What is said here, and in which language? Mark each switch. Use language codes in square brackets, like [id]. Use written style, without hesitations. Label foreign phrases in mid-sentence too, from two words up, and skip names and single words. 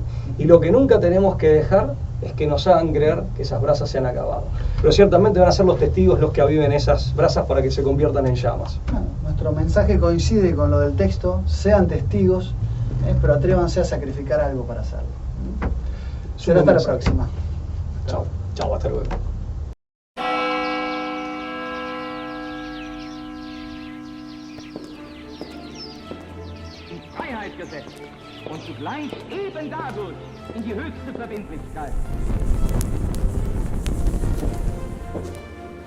[es] Y lo que nunca tenemos que dejar es que nos hagan creer que esas brasas se han acabado. Pero ciertamente van a ser los testigos los que aviven esas brasas para que se conviertan en llamas. Bueno, nuestro mensaje coincide con lo del texto: sean testigos, pero atrévanse a sacrificar algo para hacerlo. Será hasta la próxima. Chao. Chao, hasta luego. [de] Freiheit gesetzt und zugleich eben dadurch in die höchste Verbindlichkeit.